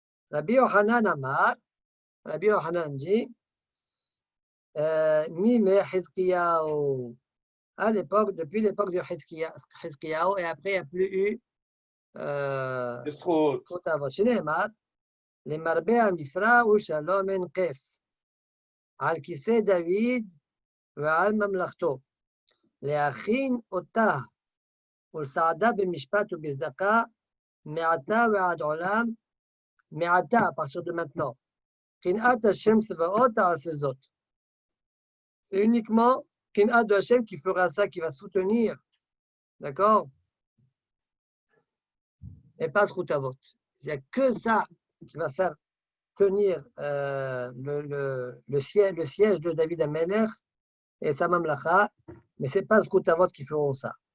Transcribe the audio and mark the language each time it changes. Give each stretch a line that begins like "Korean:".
French: Rabbi Yochanan Amar, Rabbi Yochanan dit, Mime Hizkiyahu. À l'époque, depuis l'époque de Hizkiyahu, et après, il n'y a plus eu Kotavot. Chez Nehemar,
Hebrew: למרבה המשרה ולשלום אין קץ. על כיסא דוד ועל ממלכתו. להכין אותה ולסעדה במשפט ובצדקה, מעתה ועד עולם, מעתה,
French: à partir de maintenant.
Hebrew: קנאת השם צבאות תעשה זאת.
French: C'est uniquement קנאת de Hachem qui fera ça, qui va soutenir. D'accord? Et pas Zchut Avot. Il n'y a que ça qui va faire tenir le siège de David Amelech et sa mamlacha, mais ce n'est pas Zchut Avot qui feront ça.